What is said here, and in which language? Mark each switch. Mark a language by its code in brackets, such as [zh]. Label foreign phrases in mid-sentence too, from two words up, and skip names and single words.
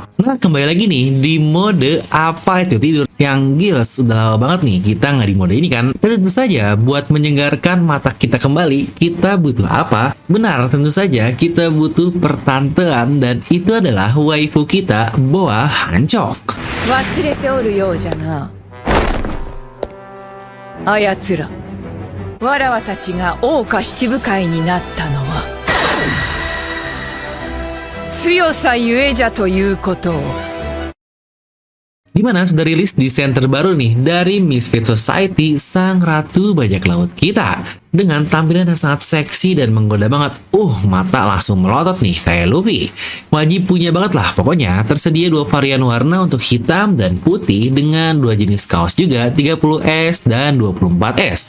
[id] Nah, kembali lagi nih di mode apa itu tidur yang gils. Udah lama banget nih kita nggak di mode ini kan. Dan tentu saja buat menyegarkan mata kita kembali, kita butuh apa? Benar, tentu saja kita butuh pertanteuan dan itu adalah waifu kita, Boa Hancock. [ja] 忘れておるようじゃな。あやつら、わらわたちが桜花七部会になったのは強さゆえじゃということを。 [id] Dimana sudah rilis desain terbaru nih dari Misfit Society, sang ratu bajak laut kita. Dengan tampilan yang sangat seksi dan menggoda banget. Mata langsung melotot nih kayak Luffy. Wajib punya banget lah pokoknya. Tersedia dua varian warna untuk hitam dan putih dengan dua jenis kaos juga, 30S dan 24S.